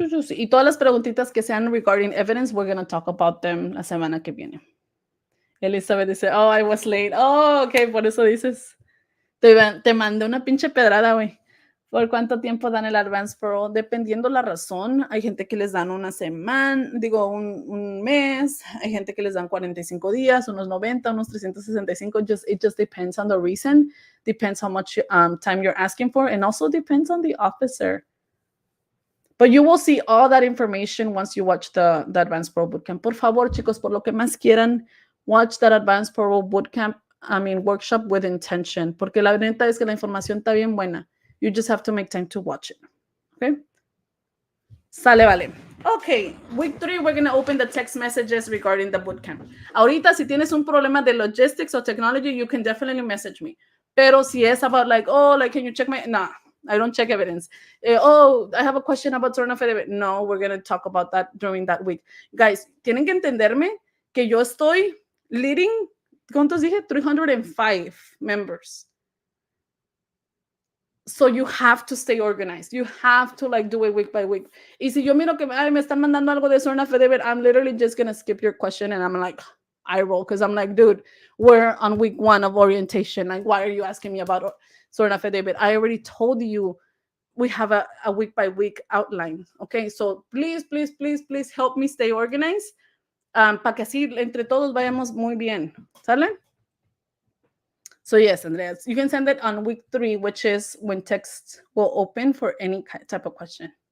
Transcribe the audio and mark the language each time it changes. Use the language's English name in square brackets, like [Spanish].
[Spanish] Y todas las preguntitas que sean [English] regarding evidence, we're going to talk about them [Spanish] la semana que viene. [English] Elizabeth dice, oh, I was late. [Spanish] Oh, okay, por eso dices. Te mandé una pinche pedrada, güey. ¿Por cuánto tiempo dan el Advance Parole? Dependiendo la razón, hay gente que les dan una semana, un mes, hay gente que les dan 45 días, unos 90, unos 365. [English] It just depends on the reason, depends how much time you're asking for, and also depends on the officer. But you will see all that information once you watch the Advance Parole Bootcamp. [Spanish] Por favor, chicos, por lo que más quieran, [English] watch that Advance Parole Bootcamp, workshop with intention, [Spanish] porque la neta es que la información está bien buena. [English] You just have to make time to watch it. Okay? [Spanish] Sale, vale. [English] Okay, week 3, we're going to open the text messages regarding the bootcamp. [Spanish] Ahorita, si tienes un problema de [English] logistics or technology, you can definitely message me. [Spanish] Pero si es [English] about like, oh, like, can you check my, nah, I don't check evidence. Oh, I have a question about sworn affidavit. No, we're going to talk about that during that week. [Spanish] Guys, tienen que entenderme que yo estoy leading, ¿cuántos dije? [English] 305 members. So you have to stay organized. You have to like do it week by week. [Spanish] Y si yo miro que me están mandando algo de [English] sworn affidavit, I'm literally just going to skip your question and I'm like, I roll because I'm like, dude, we're on week 1 of orientation. Like, why are you asking me about sworn affidavit? I already told you we have a week by week outline. Okay, so please help me stay organized [Spanish] para que así entre todos vayamos muy bien. ¿Sale? [English] So yes, Andreas, you can send it on week 3, which is when text will open for any type of question.